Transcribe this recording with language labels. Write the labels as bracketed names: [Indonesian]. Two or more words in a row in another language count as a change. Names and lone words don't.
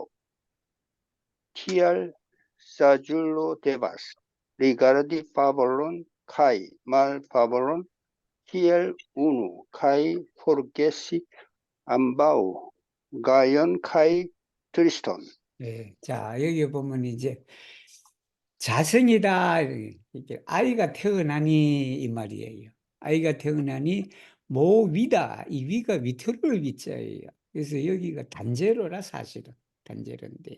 [Esperanto] Tial saĝulo devas rigardi favoron kaj malfavoron kiel unu kaj forgesi ambaŭ gajon kaj triston. [Korean] 네, 자, 여기 보면 이제 자성이다. 이게 아이가 태어나니 이 말이에요. 아이가 태어나니 모위다. 이 위가 위태로울 위자예요. 그래서 여기가 단제로라 사실은 단제로인데.